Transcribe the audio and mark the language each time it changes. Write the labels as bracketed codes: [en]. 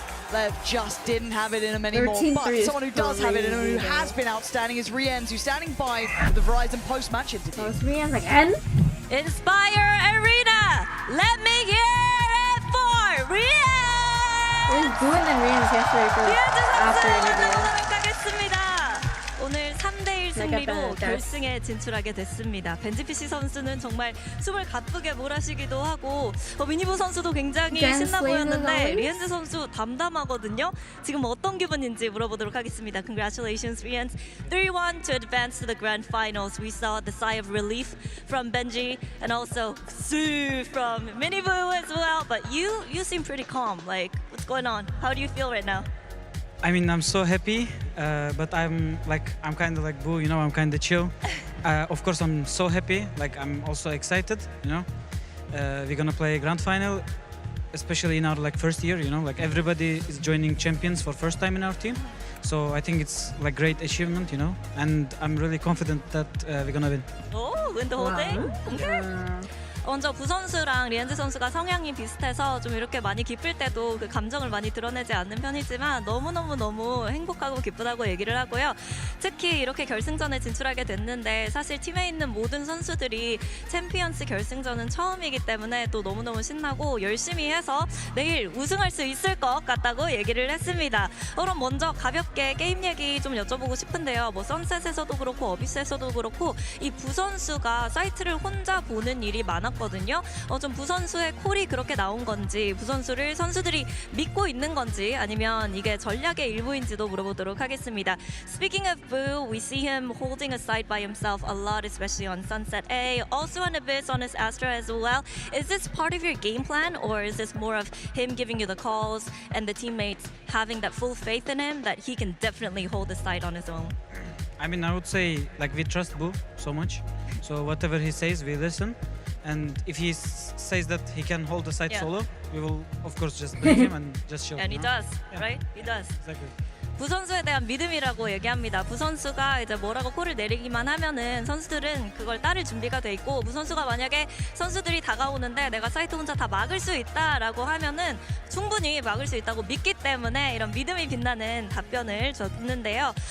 [en] Lev just didn't have it in him anymore, but someone who does have it in him, who has been outstanding, is Rienz, who's standing by the Verizon post-match interview. So it's Rienz like, N? Inspire Arena, let me hear it for Rienz! It was doing than Rienz yesterday for after interview. [ko] 만나보도록 하겠습니다. 오늘 3대1 승리로 결승에 진출하게 됐습니다. 벤지피시 선수는 정말 숨을 가쁘게 몰아쉬기도 하고 미니보 선수도 굉장히 신나 보였는데 리엔즈 선수 담담하거든요. 지금 어떤 기분인지 물어보도록 하겠습니다. [en] Congratulations, Rienz. 3-1 to advance to the grand finals. We saw the sigh of relief from Benji and also Sue from Miniboo as well. But you seem pretty calm. Like, what's going on? How do you feel right now? I mean, I'm so happy, but I'm kind of like Boo, you know, I'm kind of chill. Of course, I'm so happy, like I'm also excited, you know. We're gonna play grand final, especially in our like first year, you know, like everybody is joining champions for first time in our team. So I think it's like great achievement, you know, and I'm really confident that we're gonna win. Oh, win the whole thing? Okay. [ko] 먼저 부 선수랑 리엔즈 선수가 성향이 비슷해서 좀 이렇게 많이 기쁠 때도 그 감정을 많이 드러내지 않는 편이지만 너무 행복하고 기쁘다고 얘기를 하고요. 특히 이렇게 결승전에 진출하게 됐는데 사실 팀에 있는 모든 선수들이 챔피언스 결승전은 처음이기 때문에 또 너무너무 신나고 열심히 해서 내일 우승할 수 있을 것 같다고 얘기를 했습니다. 그럼 먼저 가볍게 게임 얘기 좀 여쭤보고 싶은데요. 뭐 선셋에서도 그렇고 어비스에서도 그렇고 이 부 선수가 사이트를 혼자 보는 일이 많았거든요. 좀 부 선수의 콜이 그렇게 나온 건지, 부 선수를 선수들이 믿고 있는 건지, 아니면 이게 전략의 일부인지도 물어보도록 하겠습니다. [en] Speaking of Boo, we see him holding a side by himself a lot, especially on Sunset A, also on Abyss, on his Astra as well. Is this part of your game plan, or is this more of him giving you the calls and the teammates having that full faith in him that he can definitely hold the side on his own? I mean, I would say like we trust Boo so much, so whatever he says, we listen. And if he says that he can hold the side solo, we will of course just bring him and just show. And he does, right? He does. Exactly. [ko] 부 선수에 대한 믿음이라고 얘기합니다. 부 선수가 이제 뭐라고 콜을 내리기만 하면은 선수들은 그걸 따를 준비가 돼 있고, 부 선수가 만약에 선수들이 다가오는데 내가 사이트 혼자 다 막을 수 있다라고 하면은 충분히 막을 수 있다고 믿기 때문에 이런 믿음이 빛나는 답변을 줬는데요.